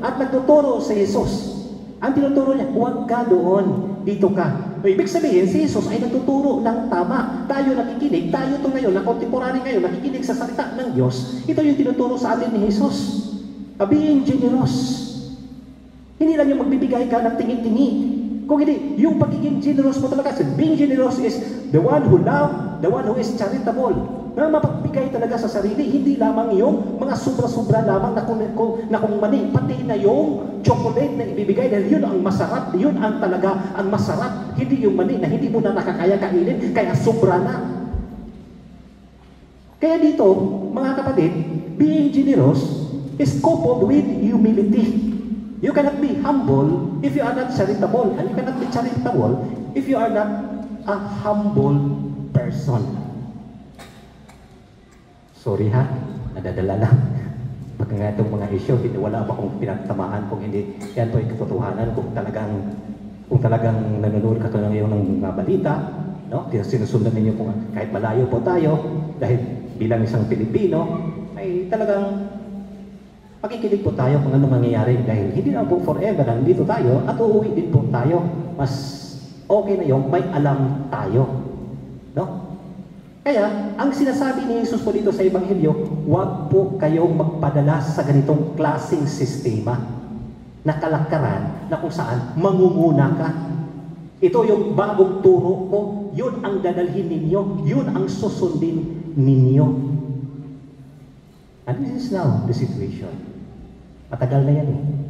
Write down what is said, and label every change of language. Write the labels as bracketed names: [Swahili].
[Filipino] At nagtuturo si Jesus. Ang tinuturo niya, huwag ka doon, dito ka. So, ibig sabihin, si Jesus ay nagtuturo ng tama. Tayo nakikinig, tayo ito ngayon, na contemporary ngayon, nakikinig sa salita ng Diyos. Ito yung tinuturo sa atin ni Jesus. [English] Being generous. [Filipino] Hindi lang yung magbibigay ka ng tingin-tingi. Kung hindi, yung pagiging generous mo talaga. [English] So, being generous is the one who love, the one who is charitable. [Filipino] Na mapagbigay talaga sa sarili, hindi lamang yung mga sobra-sobra lamang na kung mani, pati na yung chocolate na ibibigay dahil yun ang masarap, yun ang talaga ang masarap, hindi yung mani na hindi mo na nakakaya kainin, kaya sobra na. Kaya dito, mga kapatid, [English] being generous is coupled with humility. You cannot be humble if you are not charitable, and you cannot be charitable if you are not a humble person. [Filipino] Sorry ha, nadadala lang. Pag nga itong mga issue, hindi wala pa akong pinagtamaan kung hindi yan po ay katotohanan kung talagang nanonood ka ngayon ng mga balita, no? Sinusundan ninyo kung kahit malayo po tayo, dahil bilang isang Pilipino, ay talagang makikinig po tayo kung ano mangyayari dahil hindi na po forever nandito tayo at uuwi din po tayo. Mas okay na yung may alam tayo. No? Kaya, ang sinasabi ni Jesus po dito sa Ebanghelyo, huwag po kayong magpadala sa ganitong klaseng sistema na kalakaran na kung saan mangunguna ka. Ito yung bagong turo ko, yun ang dadalhin ninyo, yun ang susundin ninyo. [English] And this is now the situation. [Filipino] Matagal na yan eh.